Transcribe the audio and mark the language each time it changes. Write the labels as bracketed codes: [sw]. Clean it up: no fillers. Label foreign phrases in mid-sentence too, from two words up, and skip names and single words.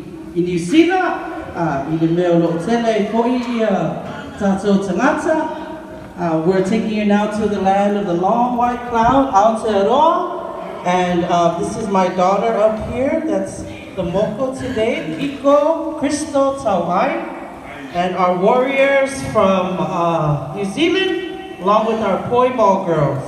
[sm] I New Zealand, I le mea lo tele koi tātou tangata. [en] We're taking you now to the land of the long white cloud, Aotearoa. And this is my daughter up here, that's the moko today, Kiko, Crystal, Tawai. And our warriors from New Zealand, along with our poi ball girls.